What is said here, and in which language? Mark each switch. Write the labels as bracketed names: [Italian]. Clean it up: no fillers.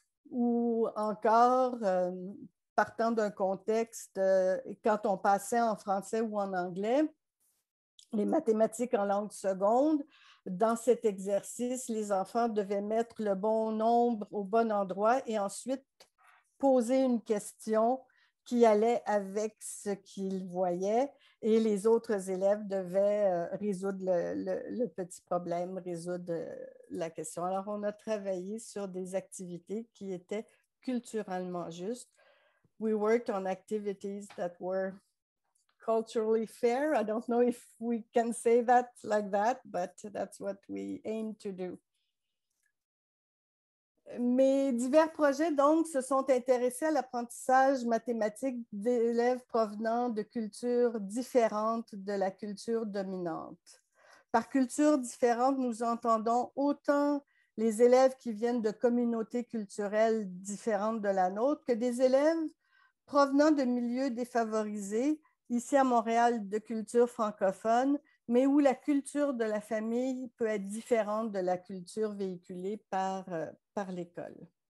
[French] Ou encore, partant d'un contexte, quand on passait en français ou en anglais, les mathématiques en langue seconde, dans cet exercice, les enfants devaient mettre le bon nombre au bon endroit et ensuite poser une question qui allait avec ce qu'ils voyaient et les autres élèves devaient résoudre le petit problème, résoudre la question. Alors, on a travaillé sur des activités qui étaient culturellement justes. [English] We worked on activities that were culturally fair. I don't know if we can say that like that, but that's what we aim to do. [French] Mes divers projets, donc, se sont intéressés à l'apprentissage mathématique d'élèves provenant de cultures différentes de la culture dominante. Par culture différente, nous entendons autant les élèves qui viennent de communautés culturelles différentes de la nôtre que des élèves provenant de milieux défavorisés, ici à Montréal, de culture francophone, mais où la culture de la famille peut être différente de la culture véhiculée par l'école.